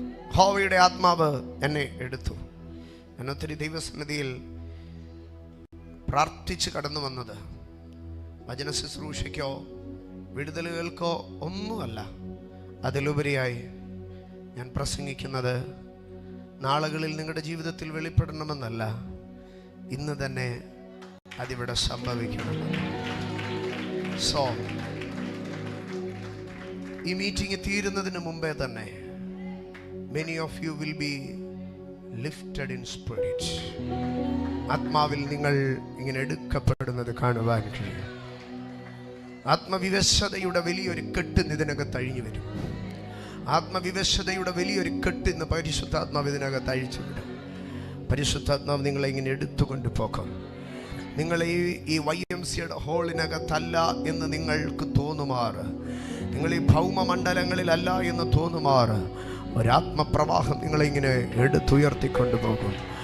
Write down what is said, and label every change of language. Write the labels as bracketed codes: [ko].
[ml] യഹോവയുടെ ആത്മാവ് എന്നെ എടുത്തു. ഞാൻ ഒത്തിരി ദൈവസന്നിധിയിൽ പ്രാർത്ഥിച്ച് കടന്നു വന്നത് വചന ശുശ്രൂഷയ്ക്കോ വിടുതലുകൾക്കോ ഒന്നുമല്ല. അതിലുപരിയായി ഞാൻ പ്രസംഗിക്കുന്നത് നാളുകളിൽ നിങ്ങളുടെ ജീവിതത്തിൽ വെളിപ്പെടണമെന്നല്ല, ഇന്ന് തന്നെ അതിവിടെ സംഭവിക്കണമെന്ന്. സോ ഈ മീറ്റിംഗ് തീരുന്നതിന് മുമ്പേ തന്നെ [en] many of you will be lifted in spirit. [ml] ആത്മാവിൽ നിങ്ങൾ ഇങ്ങനെ എടുക്കപ്പെടുന്നത് കാണുവാൻ കഴിയും. ആത്മവിവശതയുടെ വലിയൊരു കെട്ട് ഇതിനകത്ത് അഴിഞ്ഞു വരും. ആത്മവിവശതയുടെ വലിയൊരു കെട്ട് ഇന്ന് പരിശുദ്ധാത്മാവ് ഇതിനകത്ത് അഴിച്ചു വിടും. പരിശുദ്ധാത്മാവ് നിങ്ങളെ ഇങ്ങനെ എടുത്തുകൊണ്ട് പോകാം. നിങ്ങൾ ഈ YMCയുടെ ഹോളിനകത്തല്ല എന്ന് നിങ്ങൾക്ക് തോന്നുമാറ്, നിങ്ങൾ ഈ ഭൗമമണ്ഡലങ്ങളിലല്ല എന്ന് തോന്നുമാറ്, ഒരാത്മപ്രവാഹം നിങ്ങളെ ഇങ്ങനെ എടുത്തുയർത്തിക്കൊണ്ടു പോകും.